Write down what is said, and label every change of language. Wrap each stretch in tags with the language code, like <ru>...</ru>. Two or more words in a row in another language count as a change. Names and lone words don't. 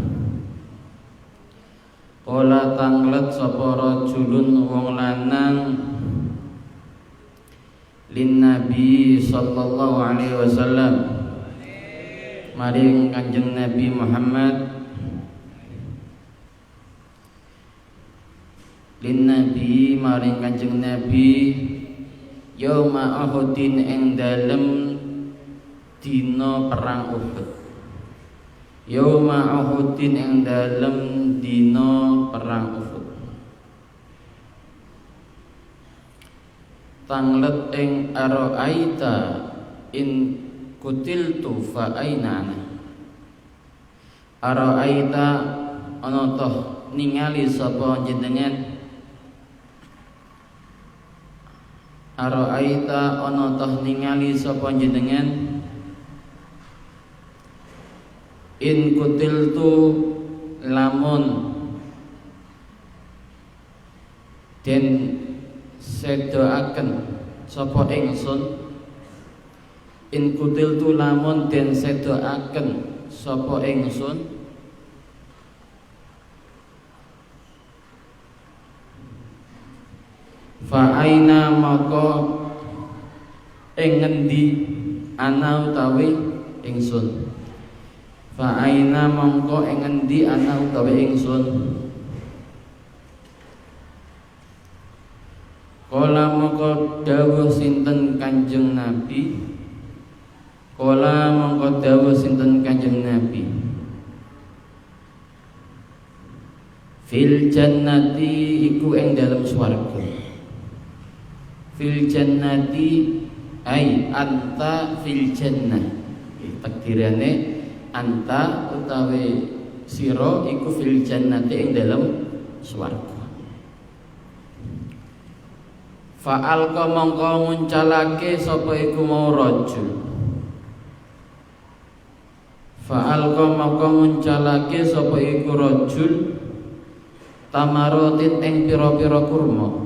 <jv>Kola tanglet sapa rajulun wong lanang</jv> <ar>lin Nabi sallallahu alaihi wasallam</ar> <jv>maring Kanjeng Nabi Muhammad</jv> <ar>lin Nabi</ar> <jv>maring Kanjeng Nabi</jv> <ar>yauma Uhudin</ar> <jv>ing dalem dina perang Uhud.</jv> <ar>Yauma Uhudin</ar> <jv>ing dalem dina perang Uhud. Tanglet ing</jv> <ar>ara'aita in kutiltu fa aina ana. Ara'aita ana</ar> <jv>toh ningali sapa jenengan.</jv> <ar>Ara'aita ana</ar> <jv>toh ningali sapa jenengan.</jv> <ar>In kutiltu</ar> <jv>lamun den sedoaken sapa ingsun.</jv> <ar>In kutiltu</ar> <jv>lamun den sedoaken sapa ingsun.</jv> <ar>Fa aina</ar> <jv>maka ing ngendi ana utawi ingsun.</jv> <ar>Fa aina</ar> <jv>mongko ing ngendi ana utawi ingsun. Kala mongko dawuh sinten Kanjeng Nabi. Kala mongko dawuh sinten Kanjeng Nabi.</jv> <ar>Fil jannati</ar> <jv>iku ing dalem swarga.</jv> <ar>Fil jannati ai anta fil jannah.</ar> <jv>Takdirane anta utawi sira iku</jv> <ar>fil jannati</ar> <jv>ing dalem swarga. Fa'alqa mongko nguncalake sapa iku mau rajul. Fa'alqa mongko nguncalake sapa iku rajul tamarotin ing pira-pira kurma.</jv>